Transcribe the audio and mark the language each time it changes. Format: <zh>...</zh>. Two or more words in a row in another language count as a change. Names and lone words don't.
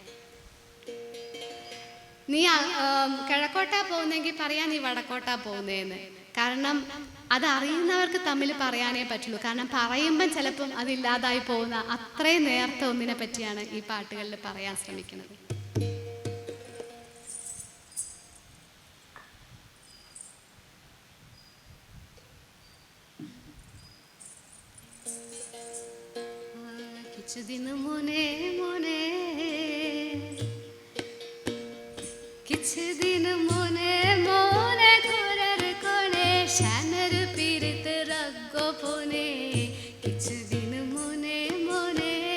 <ml>നീ കിഴക്കോട്ടാ പോകുന്നെങ്കിൽ പറയാൻ നീ വടക്കോട്ടാ പോകുന്നതെന്ന്. കാരണം അത് അറിയുന്നവർക്ക് തമ്മിൽ പറയാനേ പറ്റുള്ളൂ. കാരണം പറയുമ്പം ചിലപ്പം അതില്ലാതായി പോകുന്ന അത്രയും നേർത്ത ഒന്നിനെ പറ്റിയാണ് ഈ പാട്ടുകളിൽ പറയാൻ ശ്രമിക്കുന്നത്.</ml> <bn>কিছুদিন মনে মনে, কিছুদিন মনে মনে ঘোরার কোণে শ্যামের পীড়িত রাগ গোপনে, কিছুদিন মনে মনে</bn>